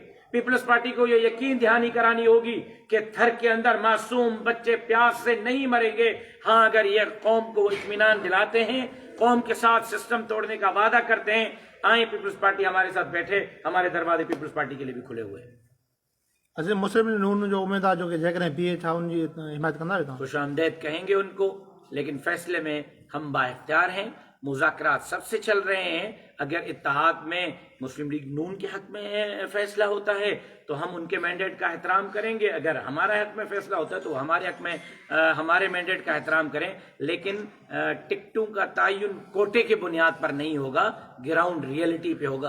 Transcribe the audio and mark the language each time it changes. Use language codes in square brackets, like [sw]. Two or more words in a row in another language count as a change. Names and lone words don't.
[ur] پیپلز پارٹی کو یہ یقین دہانی کرانی ہوگی کہ تھر کے اندر معصوم بچے پیاس سے نہیں مریں گے۔ ہاں، اگر یہ قوم کو اطمینان دلاتے ہیں، قوم کے ساتھ سسٹم توڑنے کا وعدہ کرتے ہیں، آئیں پیپلز پارٹی ہمارے ساتھ بیٹھے، ہمارے دروازے پیپلز پارٹی کے لیے بھی کھلے ہوئے ہیں۔ [sd] عظیم مسلم نون جو امیدوار جو کہ جيڪڏهن BA ٿا ان جي حمایت کندا آهيو؟ [ur] خوش آمدید کہیں گے ان کو، لیکن فیصلے میں ہم با اختیار ہیں، مذاکرات سب سے چل رہے ہیں۔ اگر اتحاد میں مسلم لیگ نون کے حق میں فیصلہ ہوتا ہے تو ہم ان کے مینڈیٹ کا احترام کریں گے، اگر ہمارا حق میں فیصلہ ہوتا ہے تو ہمارے حق میں ہمارے مینڈیٹ کا احترام کریں، لیکن ٹکٹوں کا تعین کوٹے کے بنیاد پر نہیں ہوگا، [en] ground reality [ur] پہ ہوگا۔